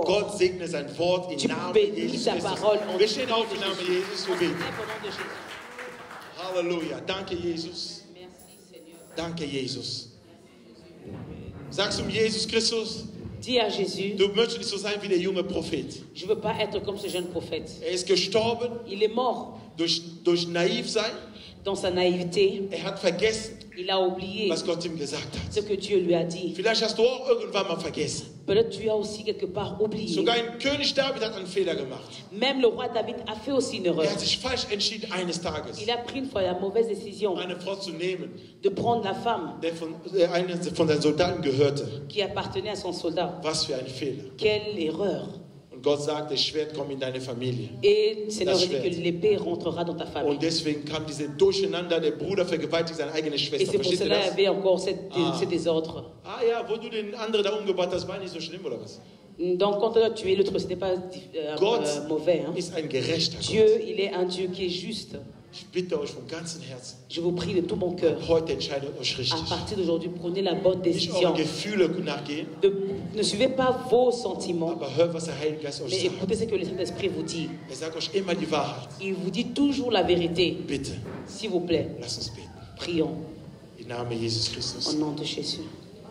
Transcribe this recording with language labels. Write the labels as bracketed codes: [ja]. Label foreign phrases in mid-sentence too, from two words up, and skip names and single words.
[de] Gott segne sein Wort im [fr] Tu [de] Namen [fr] bénis [de] Jesus [fr] sa [de] Christus. [fr] parole en [de] Wir stehen auf im Namen Jesus. Wir beten. [fr] Au nom de Jésus. [de] Halleluja. Danke, Jesus. [fr] Merci Seigneur. [de] Danke, Jesus. Sagst du Jesus Christus, [fr] Dis à Jésus, [de] du möchtest nicht so sein wie der junge Prophet. [fr] je ne veux pas être comme ce jeune prophète. [de] Er ist gestorben [fr] Il est mort [de] durch naiv sein. [fr] dans sa naïveté. [de] Er hat vergessen, [fr] Il a oublié [de] was Gott ihm gesagt [fr] ce [de] hat. [fr] que Dieu lui a dit. [de] Vielleicht hast du auch irgendwann mal vergessen. [fr] Peut-être tu as aussi quelque part oublié. [de] Sogar ein König David hat einen Fehler gemacht. [fr] Même le roi David a fait aussi une erreur. [de] Er hat sich falsch entschieden eines Tages, [fr] Il a pris une fois la mauvaise décision [de] eine Frau zu nehmen, [fr] de prendre la femme [de] eine von seinen Soldaten gehörte. [fr] qui appartenait à son soldat. [de] Was für ein Fehler. [fr] Quelle erreur. [de] Und Gott sagt, das Schwert kommt in deine Familie. [fr] Et le Seigneur [de] Das [fr] dit que [de] Schwert. [fr] l'épée rentrera dans ta famille. [de] Und deswegen kam diese Durcheinander, der Bruder vergewaltigt seine eigene [fr] Et [de] Schwester. [fr] c'est pour [de] Versteht ihr [fr] cela qu'il y [de] das? [fr] avait encore Ah. ce désordre. [de] Ah ja, wo du den anderen da umgebracht hast, war nicht so schlimm, oder was? [fr] Donc quand on a tué l'autre, ce n'était pas [de] Gott [fr] mauvais. Hein. [de] ist ein gerechter [fr] Dieu, [de] Gott. [fr] il est un Dieu qui est juste. [de] Ich bitte euch vom ganzen Herzen, [fr] Je vous prie de tout mon cœur. [de] heute entscheidet euch [fr] À [de] richtig. [fr] partir d'aujourd'hui, prenez la bonne [de] Nicht [fr] décision. [de] eure Gefühle nachgehen, [fr] Ne suivez pas vos sentiments, [de] aber hört, was der Heilige Geist euch [fr] mais [de] sagt. [fr] écoutez ce que le Saint-Esprit vous dit. [de] Er sagt euch immer die Wahrheit. [fr] Il vous dit toujours la vérité. [de] Bitte, [fr] S'il vous plaît, [de] lasst uns beten. [fr] prions [de] Im Namen Jesus [fr] au [de] Christus. [fr] nom de Jésus.